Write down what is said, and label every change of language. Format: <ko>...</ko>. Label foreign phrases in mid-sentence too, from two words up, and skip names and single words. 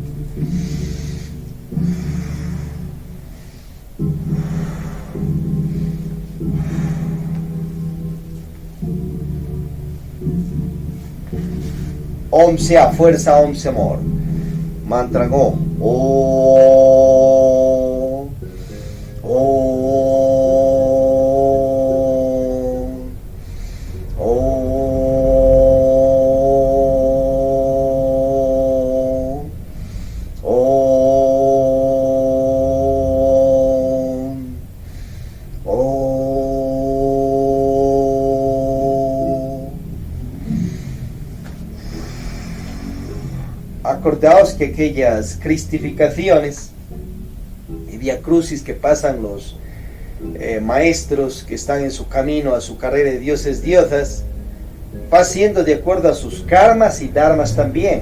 <es>Om sea fuerza, Om sea amor. Mantra Go. Om. Om. Om. Om. Om. Acordaos que aquellas cristificaciones y vía crucis que pasan los maestros que están en su camino a su carrera de dioses diosas, va siendo de acuerdo a sus karmas y dharmas también.</es>